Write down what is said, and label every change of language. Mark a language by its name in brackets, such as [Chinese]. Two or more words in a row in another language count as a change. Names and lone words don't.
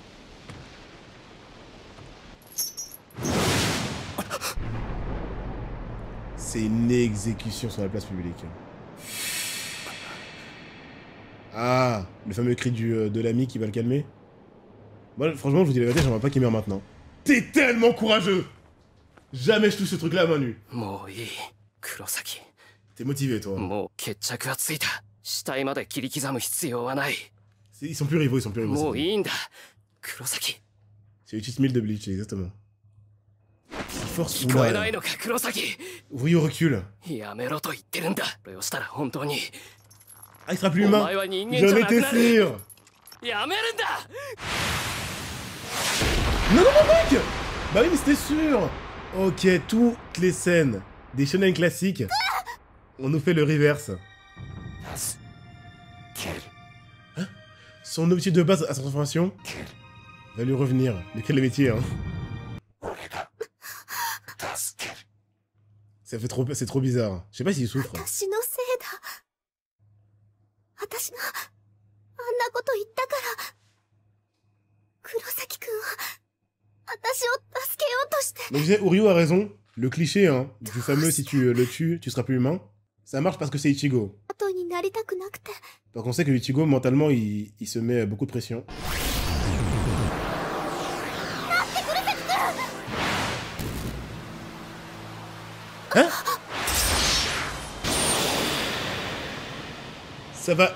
[French] C'est une exécution sur la place publique. Ah, le fameux cri de l'ami qui va le calmer. Moi, franchement, je vous dis la vérité, j'aimerais pas qu'il meure maintenant. T'es tellement courageux! Jamais je touche ce truc-là à main nue. T'es motivé, toi. [Japanese] もう決着はついた。死体まで切り刻む必要はない。 [French] Ils sont plus rivaux, ils sont plus rivaux. [Japanese] もういいんだ、黒崎。 [French] C'est le titre 1000 de Bleach, exactement. Force [Japanese] 聞こえないのか、黒崎。 [French] Rio recule. [Japanese] やめろと言ってるんだ。これをしたら本当に。 [French] Ah, il sera plus [Japanese] お [French] humain. [Japanese] 前は人間 [French] J'en [Japanese] じゃなく [French] étais [Japanese] なる。 [French] sûr. [Japanese] やめるんだ。 [French] Non, non, non, mec. Bah oui, mais c'était sûr. Ok, toutes les scènes des shonen classiques, on nous fait le reverse. Hein? Son objectif de base à sa transformation va lui revenir. Mais quel métier, hein. Ça fait trop... C'est trop bizarre. Je sais pas s'il souffre. [Japanese] 私のせいだ。私があんなこと言ったから。黒崎くんは私を助けようとして。 [French] Donc je disais, Uryu a raison. Le cliché, hein, du fameux si tu le tues, tu seras plus humain. Ça marche parce que c'est Ichigo. [Japanese] 後になりたくなくて。 [French] Donc on sait que Ichigo, mentalement, il se met beaucoup de pression. Hein? Ça va...